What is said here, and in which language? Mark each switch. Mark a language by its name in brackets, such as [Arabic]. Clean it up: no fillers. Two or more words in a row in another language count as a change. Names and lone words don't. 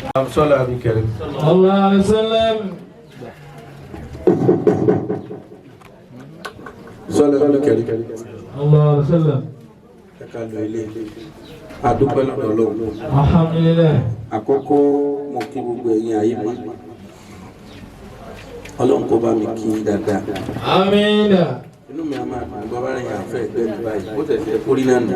[Arabic] صلى بكريم الله عليه وسلم صلى بكريم الله عليه وسلم [Yoruba] ẹ̀kálọ̀ ilé adúpẹ́ lọ́dọ̀ Ọlọ́run. [Arabic] alhamdulillah. [Yoruba] Àkọ́kọ́ mo kí gbogbo ẹ̀yin ayé mi Ọlọ́run kó bá mi kí dáadáa. Àmín. Inú mi a máa dùn bọ́ bá rìn àfẹ́ ẹgbẹ́ mi báyìí ó tẹ̀sí kórí náà nù.